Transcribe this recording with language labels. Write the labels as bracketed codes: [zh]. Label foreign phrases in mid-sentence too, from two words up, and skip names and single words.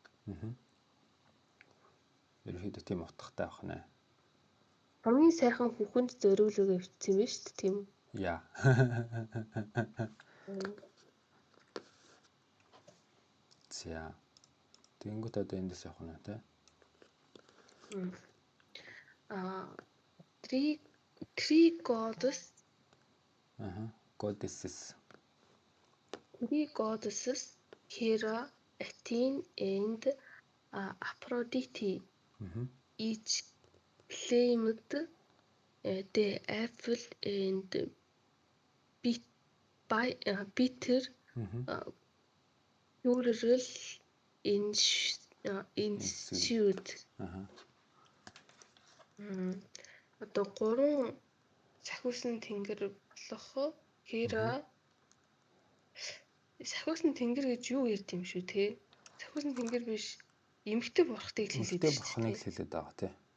[mn] Ерөнхийдөө тийм утгатай байх нэ. Хамгийн сайхан хүүхэнд зориулгаа бичсэн юм шүү дээ, тийм үү? Яа. За. Тэнгүүд одоо эндээс явах нь тий. [en] Three goddesses. Goddesses. Three goddesses, Hera, Athena, and Aphrodite. Each claimed the apple and bitter quarrel ensued. [mn] Одоо 3 сахиусан тэнгэр болох Hera сахиусан тэнгэр гэж юу ярьд юм шүү те? Сахиусан тэнгэр биш, эмэгтэй бурхтыг хэлээд байна. Эмэгтэй бурхныг хэлээд байгаа тий.